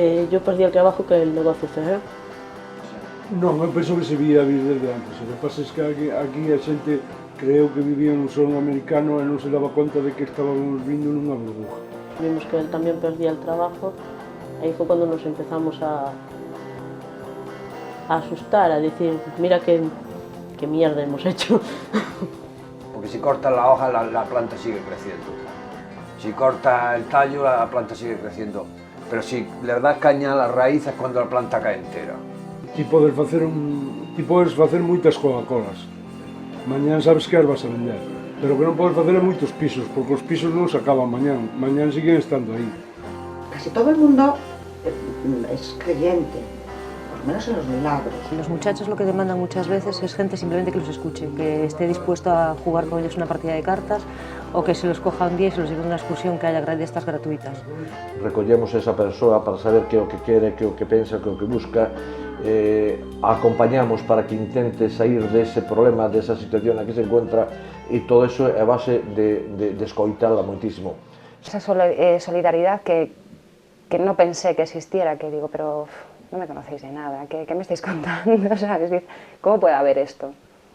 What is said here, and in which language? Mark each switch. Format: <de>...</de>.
<es>Yo perdí el trabajo que el negocio cerró.</es> <gl>Non, eu penso que se vía vir desde antes. O que pasa é que aquí a xente creeu que vivía nun sono americano e non se daba conta de que estábamos vindo nunha burbuja.</gl> <es>Vimos que él también perdía el trabajo, ahí fue cuando nos empezamos a asustar, a decir, mira qué mierda hemos hecho. Porque si cortas la hoja, la planta sigue creciendo. Si cortas el tallo, la planta sigue creciendo. Pero si le das caña a las raíces cuando la planta cae entera.</es> <gl>Ti podes facer moitas Coca-Colas. Mañán sabes que as vas a vender. Pero que non podes facer moitos pisos, porque os pisos non se acaban mañán. Mañán siguen estando aí.</gl> <es>Casi todo el mundo es creyente, por lo menos en los milagros. Los muchachos lo que demandan muchas veces es gente simplemente que los escuche, que esté dispuesto a jugar con ellos una partida de cartas o que se los coja un día y se los lleve a una excursión que haya de estas gratuitas.</es> <gl>Recollemos esa persoa para saber que é o que quere, que é o que pensa, que é o que busca, acompañamos para que intente sair dese problema, desa situación na que</gl> <es>se encuentra,</es> <gl>e todo eso é a base de escoitala moitísimo.</gl> <es>Esa solidaridad que no pensé que existiera, que digo, pero no me conocéis de nada, ¿qué me estáis contando? O sea, es decir, ¿cómo puede haber esto?</es>